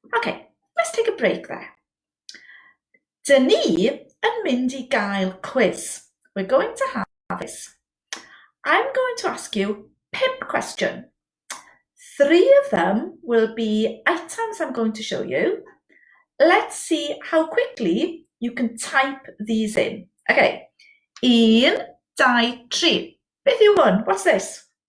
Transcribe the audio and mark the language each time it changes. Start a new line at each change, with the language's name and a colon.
English: Okay, let's take a break there.
Welsh: Dyn ni yn mynd I gael quiz.
English: We're going to have this. I'm going to ask you 5 questions. 3 of them will be items I'm going to show you. Let's see how quickly you can type these in. Okay, 1, 2, 3.
Welsh: Beth yw hwn?
English: What's this?